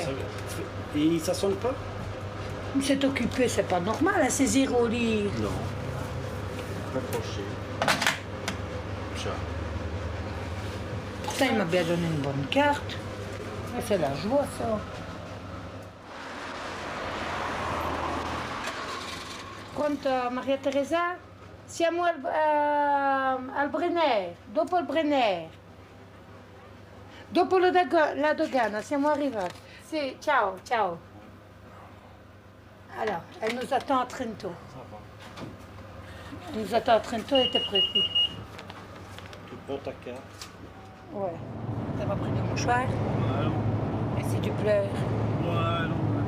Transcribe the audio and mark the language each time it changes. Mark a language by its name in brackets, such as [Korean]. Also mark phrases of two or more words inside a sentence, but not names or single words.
[French] et ça sonne pas? C'est occupé, c'est pas normal, hein, c'est 0 livres. Non. Accroché. Ça. Ça, il m'a bien donné une bonne carte. Ah, c'est la joie, ça. [Italian] Pronto, Maria Teresa? Siamo al Brenner, dopo il Brenner. Dopo la dogana, siamo arrivati. Sì, ciao, ciao. [French] Alors, elle nous attend à Trento. Elle nous attend à Trento, elle était pressée. Tu prends ta carte. Ouais. T'as pas pris de mouchoir? Ouais, non. Et si tu pleures? Ouais, non.